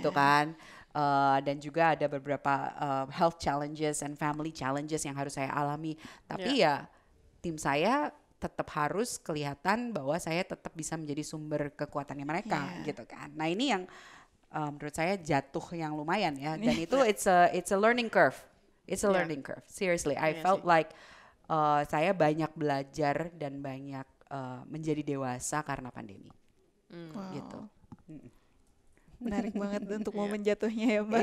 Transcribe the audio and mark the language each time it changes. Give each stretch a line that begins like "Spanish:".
Indonesian: gitu kan. Dan juga ada beberapa
English: health challenges and family challenges
Indonesian: yang harus saya alami. Tapi ya tim saya tetap harus kelihatan bahwa saya tetap bisa menjadi sumber kekuatannya mereka, gitu kan. Nah ini yang menurut saya jatuh yang lumayan ya. Dan itu
English: it's a learning curve. It's a learning curve. Seriously, I felt
Indonesian: sih.
English: like
Indonesian: saya banyak belajar dan banyak menjadi dewasa karena pandemi. Wow. Gitu. Menarik banget untuk momen jatuhnya ya Mbak.